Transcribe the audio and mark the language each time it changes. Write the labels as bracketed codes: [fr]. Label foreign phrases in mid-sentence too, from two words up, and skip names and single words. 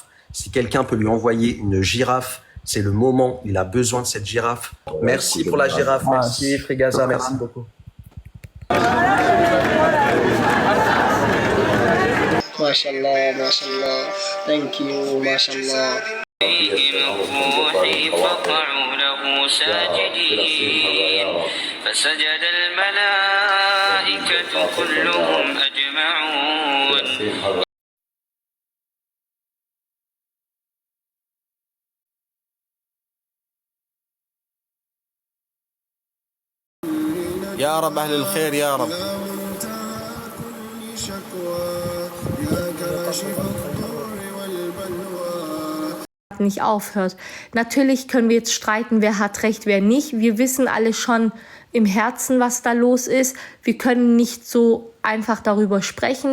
[fr] Si quelqu'un peut lui envoyer une girafe, c'est le moment. Il a besoin de cette girafe. Merci pour la girafe. Merci, Frigaza. Merci beaucoup. [ar] ما شاء الله، ما شاء الله. [en] Thank you, [ar] mashallah. فسجد الملائكة كلهم أجمعون يا رب أهل الخير يا رب. [de] Nicht aufhört. Natürlich können wir jetzt streiten, wer hat recht, wer nicht. Wir wissen alle schon im Herzen, was da los ist. Wir können nicht so einfach darüber sprechen.